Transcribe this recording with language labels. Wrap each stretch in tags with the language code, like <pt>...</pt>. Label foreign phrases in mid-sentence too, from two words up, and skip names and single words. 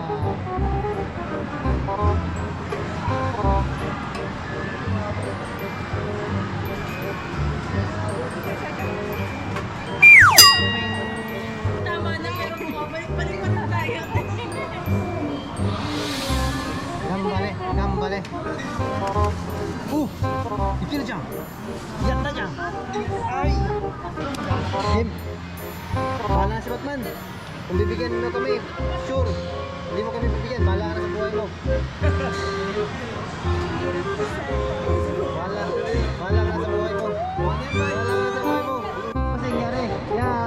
<tl>Tama na pero bumabalik-balik pa na tayo. Gambale.</tl> <ja>Ikiruじゃん. Yatta じゃん.</ja> <tl>Ay. Game. Bahala si Batman. Kung bibigyan mo kami, sure. Hindi mo kami bibigyan, bahala ka na sa buhay mo. Bahala ka sa buhay mo. Bossing, yari.</tl>